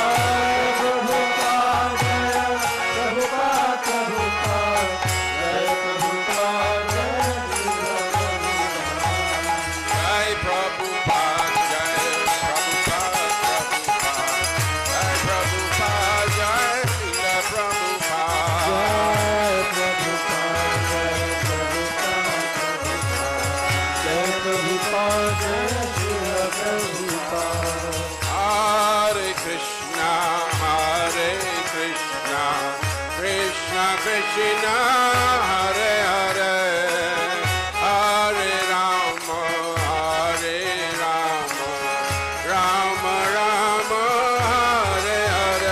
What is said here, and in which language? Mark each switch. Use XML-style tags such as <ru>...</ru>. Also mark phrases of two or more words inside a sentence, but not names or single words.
<sa>Jai Prabhupada, Jai Prabhupada, Prabhupada, Jai Srila Prabhupada. Hare Krishna, Krishna Krishna, Hare Hare, Hare Rama, Rama Rama, Hare Hare.</sa>